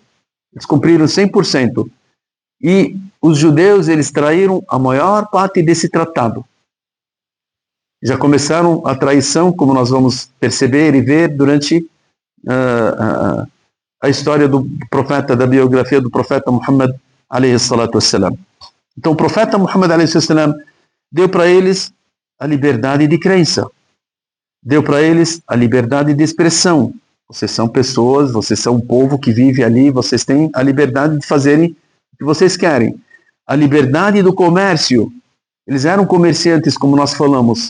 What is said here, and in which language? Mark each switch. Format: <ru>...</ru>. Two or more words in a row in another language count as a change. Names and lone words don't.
<pt>Eles cumpriram 100%. E os judeus, eles traíram a maior parte desse tratado. Já começaram a traição, como nós vamos perceber e ver durante a história do profeta, da biografia do profeta Muhammad</pt> <ar>عليه الصلاة والسلام.</ar> <pt>Então o profeta Muhammad</pt> <ar>عليه الصلاة والسلام</ar> <pt>deu para eles a liberdade de crença, deu para eles a liberdade de expressão. Vocês são pessoas, vocês são um povo que vive ali, vocês têm a liberdade de fazerem o que vocês querem. A liberdade do comércio. Eles eram comerciantes, como nós falamos.</pt>